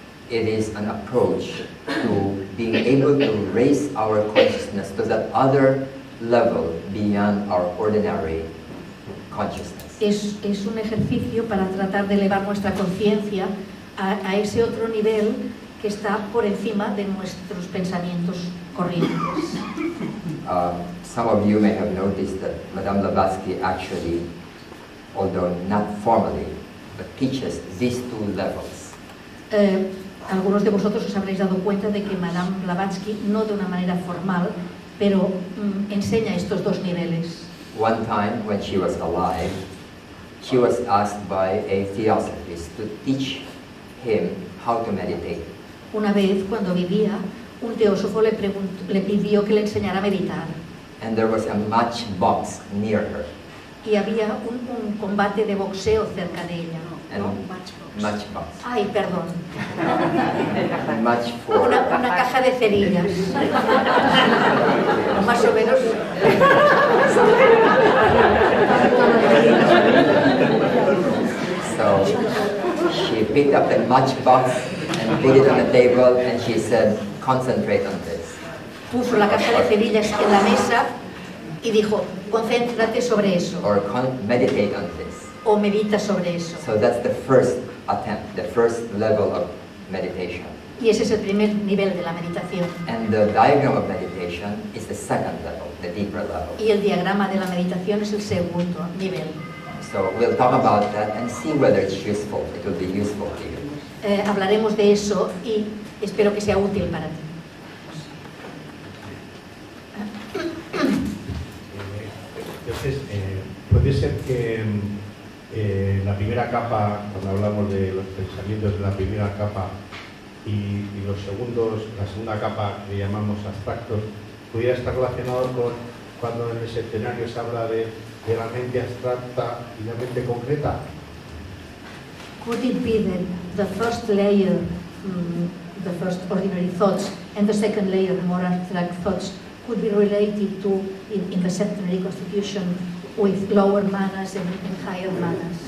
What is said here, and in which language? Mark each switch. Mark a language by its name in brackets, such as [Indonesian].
[English] It is an approach to being able to raise our consciousness to that other level beyond our ordinary consciousness. [Spanish] Es un ejercicio para tratar de elevar nuestra conciencia a ese otro nivel que está por encima de nuestros pensamientos corrientes. [English] Some of you may have noticed that Madame Blavatsky actually, although not formally, but teaches these two levels. [Spanish] Algunos de vosotros os habréis dado cuenta de que Madame Blavatsky, no de una manera formal, pero enseña estos dos niveles. [English] One time, when she was alive, she was asked by a theosophist to teach him how to meditate. [Spanish] Una vez, cuando vivía, un teósofo le pidió que le enseñara a meditar. [English] And there was a matchbox near her. [Spanish] Y había un combate de boxeo cerca de ella. ¿No? [English] Matchbox. [Spanish] Ay, perdón. [English] Match for... [Spanish] Una caja de cerillas. Más o menos. [English] So she picked up the matchbox and put it on the table and she said, concentrate on this. [Spanish] Puso la caja de cerillas en la mesa y dijo, concéntrate sobre eso. [English] Or meditate on this. [Spanish] O medita sobre eso. [English] So that's the first attempt, the first level of meditation. [Spanish] Y ese es el primer nivel de la meditación. [English] And the diagram of meditation is the second level, the deeper level. [Spanish] Y el diagrama de la meditación es el segundo nivel. [English] So we'll talk about that and see whether it's useful. It will be useful to you. [Spanish] Hablaremos de eso y espero que sea útil para ti. Entonces, puede ser que la primera capa, cuando hablamos de los pensamientos de la primera capa y los segundos, la segunda capa que llamamos abstractos, pudiera estar relacionado con cuando en el centenario se habla de de la mente abstracta y la mente concreta? [English] Could it be that the first layer, the first ordinary thoughts, and the second layer, the more abstract thoughts, could be related to, in the septenary constitution, with lower manas and higher manas?